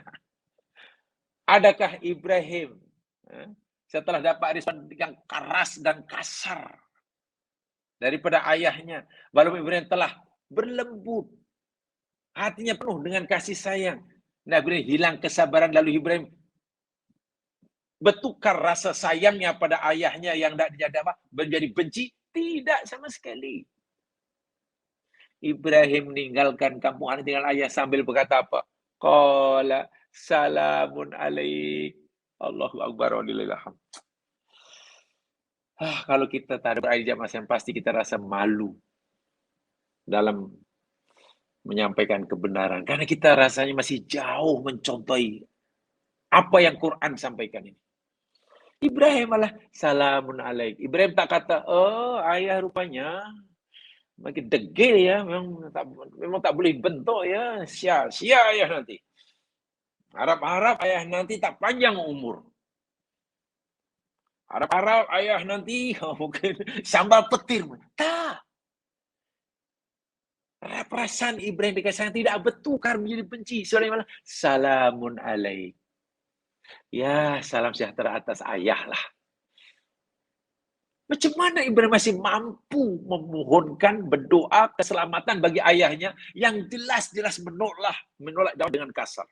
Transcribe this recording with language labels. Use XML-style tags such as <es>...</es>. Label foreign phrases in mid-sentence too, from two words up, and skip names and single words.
<ms>Adakah Ibrahim setelah dapat respon yang keras dan kasar daripada ayahnya, walaupun Ibrahim telah berlembut, hatinya penuh dengan kasih sayang, Nabi hilang kesabaran, lalu Ibrahim bertukar rasa sayangnya pada ayahnya yang tidak dijadama menjadi benci? Tidak sama sekali. Ibrahim meninggalkan kampung halaman tinggal ayah sambil berkata apa?</ms> <ar>قال سلام عليك. الله أكبر ولله الحمد.</ar> <ms>Kalau kita tak ada berada di zaman yang pasti kita rasa malu dalam menyampaikan kebenaran. Karena kita rasanya masih jauh mencontohi apa yang Quran sampaikan ini. Ibrahim malah</ms> <ar>سلام عليك.</ar> <ms>Ibrahim tak kata, oh ayah rupanya makin degil ya, memang tak boleh bentuk ya, sia-sia ya nanti. Harap-harap ayah nanti tak panjang umur. Harap-harap ayah nanti mungkin sambal petir. Tak. Perasaan Ibrahim dikasihkan tidak bertukar menjadi benci. Soalnya malah</ms> <ar>سلام عليك.</ar> <ms>Ya, salam sejahtera atas ayah lah. Macam mana Ibrahim masih mampu memohonkan berdoa keselamatan bagi ayahnya yang jelas-jelas menolak dengan kasar.</ms>